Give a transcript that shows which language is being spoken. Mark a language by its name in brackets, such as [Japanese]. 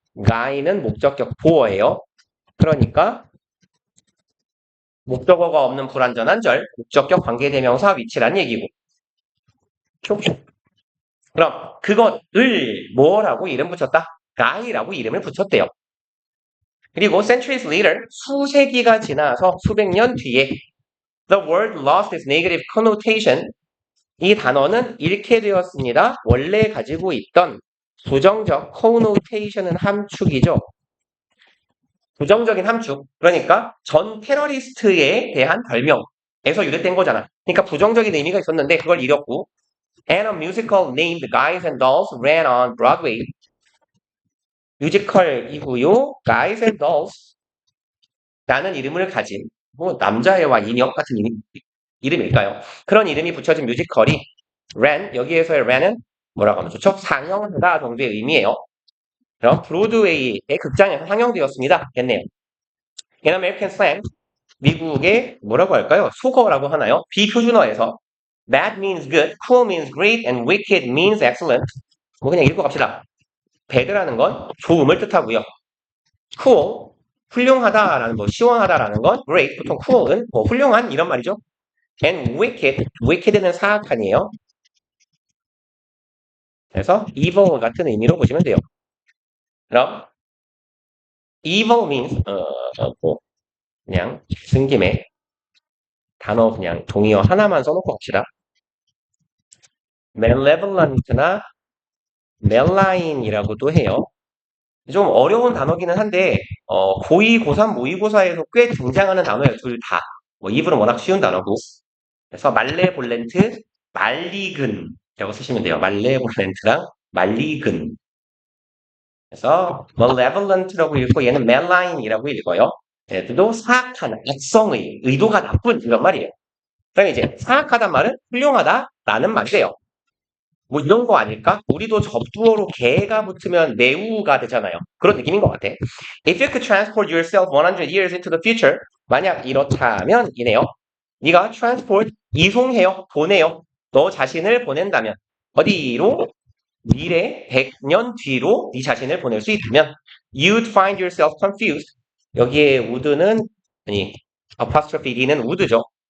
[Korean] guy는 목적격 보어예요. 그러니까 목적어가 없는 불완전한 절, 목적격 관계대명사 위치란 얘기고. 그럼 그것을 뭐라고 이름 붙였다? guy라고 이름을 붙였대요. 그리고 [English] centuries later, [Korean] 수세기가 지나서 수백 년 뒤에 [English] the word lost its negative connotation. [Korean] 이 단어는 잃게 되었습니다. 원래 가지고 있던 부정적 connotation은 함축이죠. 부정적인 함축. 그러니까 전 테러리스트에 대한 별명에서 유래된 거잖아. 그러니까 부정적인 의미가 있었는데 그걸 잃었고 [English] and a musical named Guys and Dolls ran on Broadway. [Korean] 뮤지컬이고요. Guys and Dolls 라는 이름을 가진 뭐 남자애와 인형 같은 이름일까요? 그런 이름이 붙여진 뮤지컬이 ran, 여기에서의 ran은 뭐라고 하면 좋죠? 상영하다 정도의 의미예요. 그럼 브로드웨이의 극장에서 상영되었습니다. 겠네요. In American slang, 미국의 뭐라고 할까요? 속어라고 하나요? 비표준어에서 [English] bad means good, cool means great, and wicked means excellent. [Korean] 뭐 그냥 읽고 갑시다. bad라는 건 좋음을 뜻하고요. cool, 훌륭하다라는 뭐 시원하다라는 건 great, 보통 cool은 뭐 훌륭한 이런 말이죠. and wicked, wicked는 사악한이에요. 그래서 evil 같은 의미로 보시면 돼요. 그럼 [English] evil means [Korean] 뭐 그냥 쓴 김에 단어 그냥 동의어 하나만 써놓고 갑시다. malevolent나 malign이라고도 해요. 좀 어려운 단어기는 한데 고2, 고3, 모의고사에서 꽤 등장하는 단어예요. 둘 다. 뭐 이브는 워낙 쉬운 단어고. 그래서 말레볼렌트, 말리근이라고 쓰시면 돼요. 말레볼렌트랑 말리근. 그래서 malevolent라고 읽고 얘는 malign이라고 읽어요. 얘들도 사악한, 악성의, 의도가 나쁜 이런 말이에요. 그럼 이제 사악하단 말은 훌륭하다라는 말이에요. 뭐 이런 거 아닐까? 우리도 접두어로 개가 붙으면 매우가 되잖아요. 그런 느낌인 것 같아. [English] If you could transport yourself 100 years into the future, [Korean] 만약 이렇다면 이네요. 네가 transport 이송해요, 보내요. 너 자신을 보낸다면 어디로? 미래 100년 뒤로 네 자신을 보낼 수 있다면 [English] you'd find yourself confused. [Korean] 여기에 would는 아니 apostrophe d는 would죠.